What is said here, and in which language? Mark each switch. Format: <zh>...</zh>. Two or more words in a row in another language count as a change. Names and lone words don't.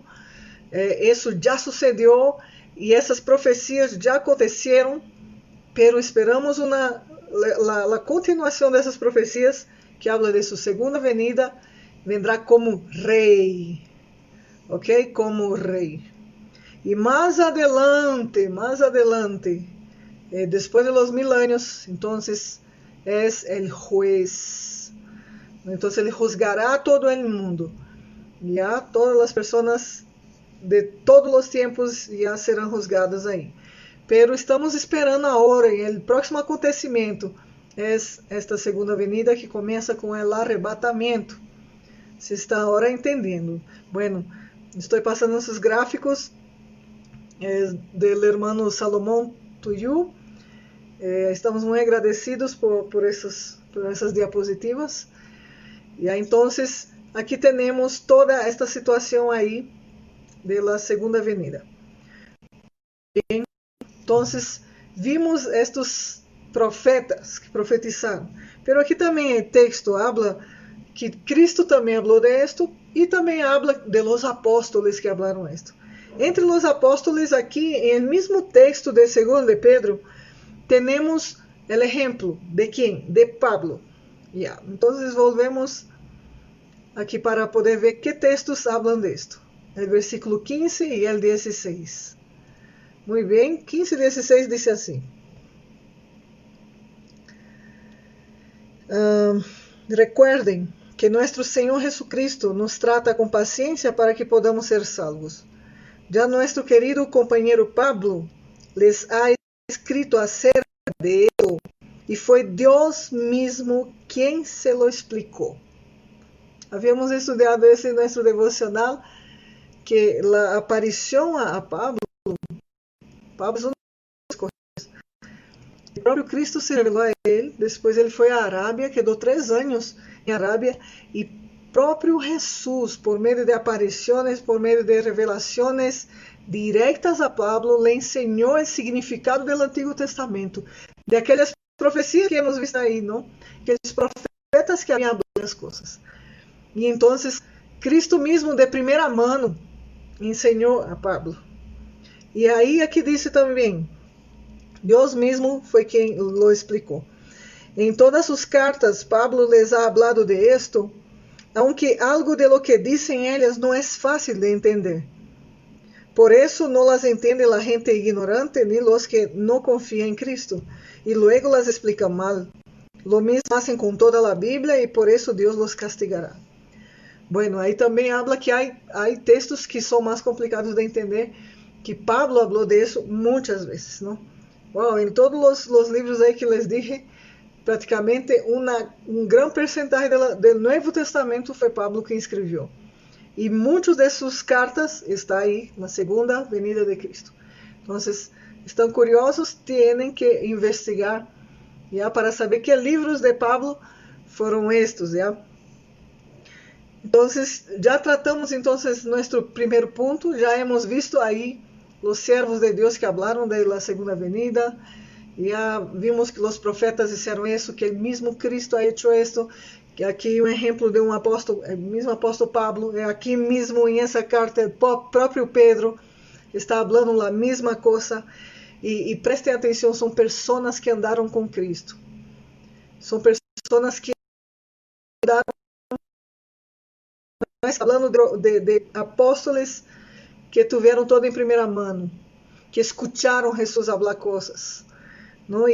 <pt>Isso já sucedeu e essas profecias já aconteceram,</pt> <es>pero esperamos</es> <pt>a continuação dessas profecias</pt> <es>que habla de</es> <pt>sua</pt> <es>segunda venida. Vendrá como rei, ok? Como rei.</es> <pt>E mais</pt> <es>adelante, después de los 1000 años, entonces es el juez. Entonces ele juzgará a todo el mundo. Ya todas las personas de todos los tiempos ya serán juzgadas aí. Pero estamos esperando</es> <pt>agora, e o próximo acontecimento é esta</pt> <es>segunda venida</es> <pt>que começa com o arrebatamento. Se está agora entendendo. Bueno, estou passando esses gráficos do hermano Salomão Tuyu. Estamos muito agradecidos por essas diapositivas. E aí, então, aqui temos toda esta situação aí da</pt> <es>segunda venida.</es> <pt>Então, vimos estes profetas que profetizaram. Pero aqui também o texto habla que Cristo também falou de esto e também</pt> <es>habla de los apóstoles que hablaron esto. Entre los apóstoles</es> <pt>aqui, em el mesmo texto de 2 de Pedro, temos o exemplo de quem? De Pablo. Yeah. Então, volvemos aqui para poder ver que textos</pt> <es>hablan de esto.</es> <pt>O versículo 15 e o 16. Muito bem, 15 e 16 diz assim.</pt> <es>Recuerden que nuestro Señor Jesucristo nos trata con paciencia para que podamos ser salvos. Ya nuestro querido compañero Pablo les ha escrito acerca de ello y fue Dios mismo quien se lo explicó. Habíamos estudiado eso en nuestro devocional, que la aparición a Pablo es una de las cosas. El propio Cristo se reveló a él, después él fue a Arábia, quedó 3 años</es> <pt>em Arábia, e próprio Jesus, por meio de aparições, por meio de revelações diretas a Pablo, le ensinou o significado do Antigo Testamento, de aquelas profecias</pt> <es>que hemos visto</es> <pt>aí, não? Aqueles profetas que haviam hablado as coisas. E então, Cristo mesmo, de primeira mão, ensinou a Pablo. E aí, aqui diz também, Deus mesmo foi quem lo explicou.</pt> <es>En todas sus cartas, Pablo les ha hablado de esto, aunque algo de lo que dicen ellas no es fácil de entender. Por eso no las entiende la gente ignorante ni los que no confían en Cristo, y luego las explican mal. Lo mismo hacen con toda la Biblia y por eso Dios los castigará. Bueno,</es> <pt>aí também</pt> <es>habla que hay</es> <pt>textos que são mais complicados de entender, que Pablo</pt> <es>habló de eso</es> <pt>muitas vezes, ¿no? Wow, em todos os livros aí que</pt> <es>les dije,</es> <pt>praticamente grande percentagem do Novo Testamento foi Pablo que escreveu. E muitas de suas cartas estão aí na segunda venida de Cristo. Então, estão curiosos, têm que investigar já, para saber que livros de Pablo foram estes. Já. Então, já tratamos nosso primeiro ponto, já</pt> <es>hemos visto</es> <pt>aí os servos de Deus que falaram da</pt> <es>segunda venida.</es> <pt>Já vimos que os profetas disseram isso, que o mesmo Cristo</pt> <es>ha hecho esto,</es> <pt>que aqui exemplo de apóstolo, o mesmo apóstolo Pablo, aqui mesmo em essa carta, o próprio Pedro está falando a mesma coisa. E prestem atenção, são pessoas que andaram com Cristo. São pessoas que andaram, nós falando de apóstolos que tiveram todo em primeira mão, que escutaram Jesus falar coisas, não?</pt>